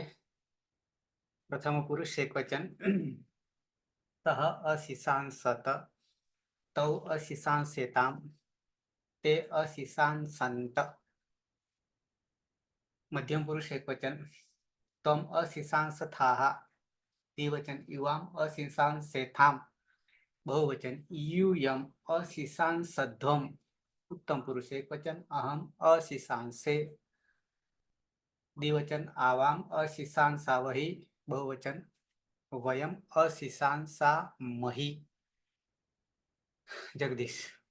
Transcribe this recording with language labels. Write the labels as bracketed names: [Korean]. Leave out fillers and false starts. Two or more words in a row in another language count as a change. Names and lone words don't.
[Sanskrit] प्रथम पुरुष एकवचन तह अशीशांसत तौ अशीशांसेताम ते अशीशांसंत. मध्यम पुरुष एकवचन त्वम अशीशांसथाः. द्विवचन युवाम अशीशांसेथाम. બહુવચન यूयम अशीशांसध्वम. उत्तम पुरुष एकवचन अहम अशीशांसे. द्विवचन आवाम अशीशांसावहि. बहुवचन वयम अशीशांसामहि. जगदीश.